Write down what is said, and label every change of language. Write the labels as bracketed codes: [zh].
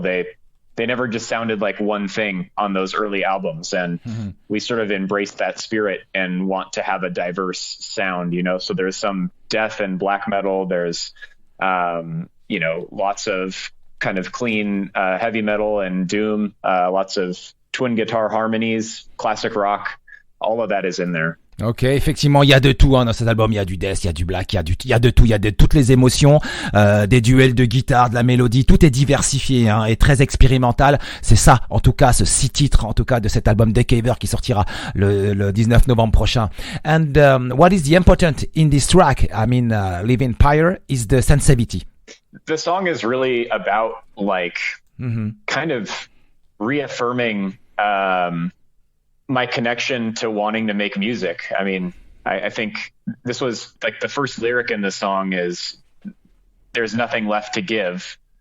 [en] They never just sounded like one thing on those early albums, and we sort of embraced that spirit and want to have a diverse sound. So there's some death and black metal. There's lots of kind of clean heavy metal and doom. Lots of twin guitar harmonies, classic rock. All of that is in there. [fr] Ok, effectivement, il y a de tout hein, dans cet album. Il y a du death, il y a du black, il y a de tout. Il y a toutes les émotions, des duels de guitare, de la mélodie. Tout est diversifié hein, et très expérimental. C'est ça, en tout cas, ce 6 titres, en tout cas, de cet album Deceiver qui sortira le 19 novembre prochain. [en] And what is the important in this track? I mean, Living Pyre is the sensitivity. The song is really about like kind of reaffirming. My connection to wanting to make music. I mean, I think this was like the first lyric in the song is there's nothing left to give.